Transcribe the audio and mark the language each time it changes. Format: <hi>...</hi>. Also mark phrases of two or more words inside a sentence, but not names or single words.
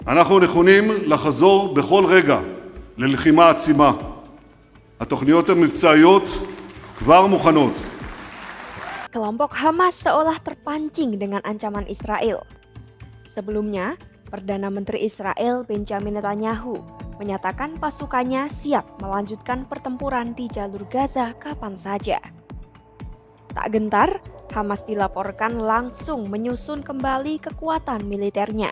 <he>אנחנו נכונים לחזור בכל רגע ללחימה עצימה. התוכניות המבצעיות כבר מוכנות.</he> <id>Kelompok Hamas seolah terpancing dengan ancaman Israel. Sebelumnya, Perdana Menteri Israel Benjamin Netanyahu menyatakan pasukannya siap melanjutkan pertempuran di jalur Gaza kapan saja. Tak gentar, Hamas dilaporkan langsung menyusun kembali kekuatan militernya.</id>